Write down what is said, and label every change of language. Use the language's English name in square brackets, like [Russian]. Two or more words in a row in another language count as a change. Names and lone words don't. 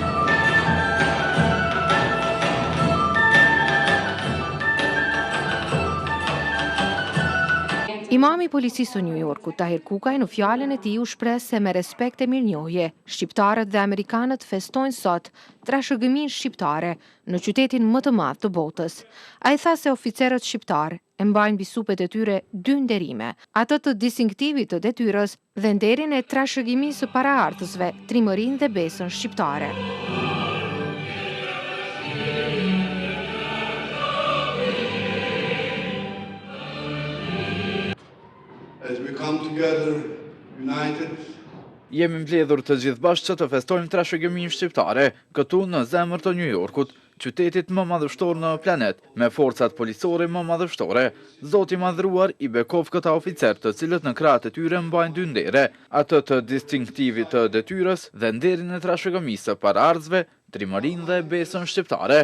[Albanian] Imami i policisë së New Yorkut, Tahir Kukaj, në fjalën e tij u shpreh se me respekt e mirënjohje, shqiptarët dhe amerikanët festojnë sot trashëgiminë shqiptare në qytetin më të madh të botës. Ai tha se oficerët shqiptar e mbajnë mbi supet e tyre dy nderime, atë të distinktivit të detyrës dhe nderin e trashëgimisë së paraardhësve, trimërinë dhe besën shqiptare. [English] As we come together, united, [Albanian] jemi mbledhur të gjithë bashkë që të festojmë trashëgiminë shqiptare, këtu në zemër të New Yorkut, qytetit më madhështor në planet, me forcat policore më madhështore. Zoti madhruar i bekov këta oficer të cilët në krahët e tyre mbajnë dy ndere, atë të distinktivit të detyrës dhe nderin e trashëgimisë së paraardhësve, trimërinë dhe besën shqiptare.